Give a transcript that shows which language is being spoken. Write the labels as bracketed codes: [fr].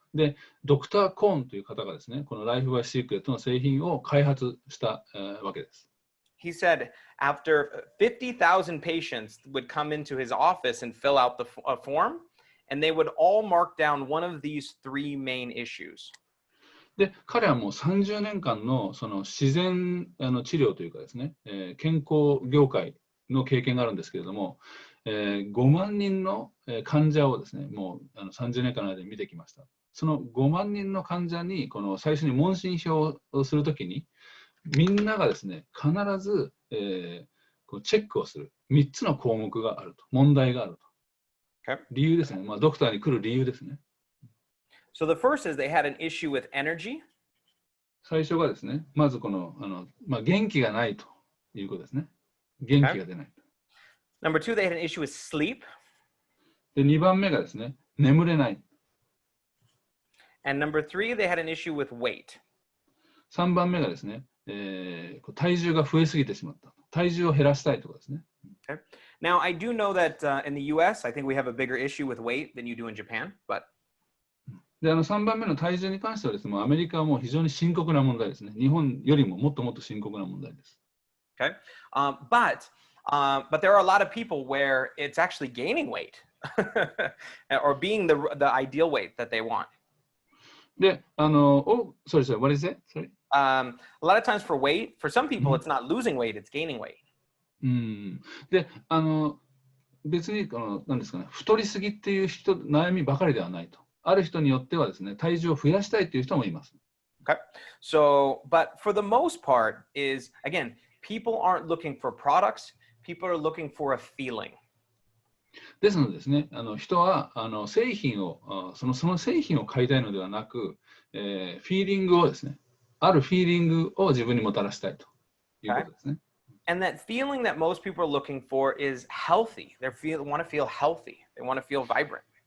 [ja] で、ドクター・コーンという方がですね、このライフ・バイ・シークレットの製品を開発した、わけです。 [en] He said after 50,000 patients would come into his office and fill out the form, and they would all mark down one of these three main issues. [ja] で、彼はもう30年間のその自然治療というかですね、健康業界の経験があるんですけれども、5万人の患者をですね、もう30年間の間に見てきました。その5万人の患者にこの最初に問診票をするときに、みんながですね、必ず、こうチェックをする3つの項目があると、問題があると。 [en] Okay. [ja] 理由ですね、ドクターに来る理由ですね。 [en] So the first is they had an issue with energy. [ja] 最初がですね、まずこの、元気がないということですね。元気が出ない。 [en] Number two, they had an issue with sleep. [ja] で、2番目がですね、眠れない。 [en] And number three, they had an issue with weight. [ja] 3番目がですね、体重が増えすぎてしまった。体重を減らしたいとかですね。 [en] Okay. Now, I do know that in the US, I think we have a bigger issue with weight than you do in Japan, but [ja] で、3番目の体重に関してはですね、アメリカはもう非常に深刻な問題ですね。日本よりももっともっと深刻な問題です。 [en] Okay. But there are a lot of people where it's actually gaining weight or being the ideal weight that they want. で、sorry, what is it? Sorry? A lot of times for weight, for some people, it's not losing weight, it's gaining weight. [ja] で、別に何ですかね、太りすぎっていう悩みばかりではないと。ある人によってはですね、体重を増やしたいという人もいます。 [en] Okay. So, but for the most part is, again, people aren't looking for products, people are looking for a feeling. [ja] ですのでですね、人は製品をその製品を買いたいのではなく、フィーリングをですね、あるフィーリングを自分にもたらしたいということですね。 [en] And that feeling that most people are looking for is healthy. They want to feel healthy. They want to feel vibrant.